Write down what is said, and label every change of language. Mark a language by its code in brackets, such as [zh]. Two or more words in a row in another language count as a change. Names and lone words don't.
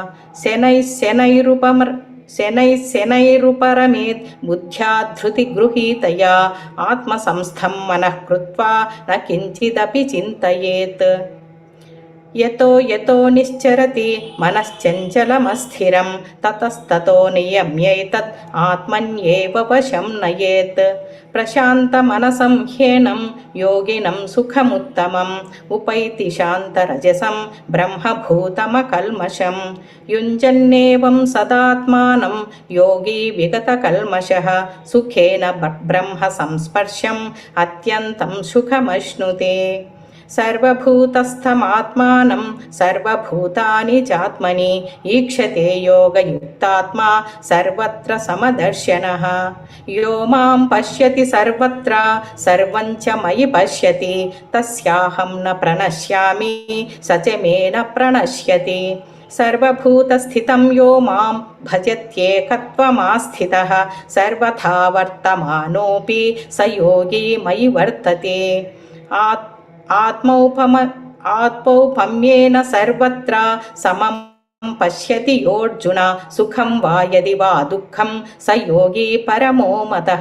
[sa] शनैरुपरमेत् बुद्ध्या धृतिगृहीतया आत्मसंस्थं मनः कृत्वा न किञ्चिदपि चिन्तयेत्। यतो यतो निश्चरति मनश्चञ्चलमस्थिरं ततस्ततो नियम्यैतत् आत्मन्येव वशं नयेत्. प्रशान्तमनसं ह्येनं योगिनं सुखमुत्तमं उपैति शान्तरजसं ब्रह्मभूतमकल्मषं. युञ्जन्नेवं सदात्मानं योगि विगतकल्मषः सुखेन ब्रह्म संस्पर्शं अत्यन्तं सुखमश्नुते. सर्वभूतस्थमात्मानं सर्वभूतानि चात्मनि ईक्षते योगयुक्तात्मा सर्वत्र समदर्शनः. यो मां पश्यति सर्वत्र सर्वं च मयि पश्यति तस्याहं न प्रणश्यामि स च मे न प्रणश्यति. सर्वभूतस्थितं यो मां भजत्येकत्वमास्थितः सर्वथा वर्तमानोपि स योगि मयि वर्तते. आत्मौपम्येन सर्वत्र समं पश्यति योर्जुन सुखं वा यदि वा दुःखं स योगि परमो मतः.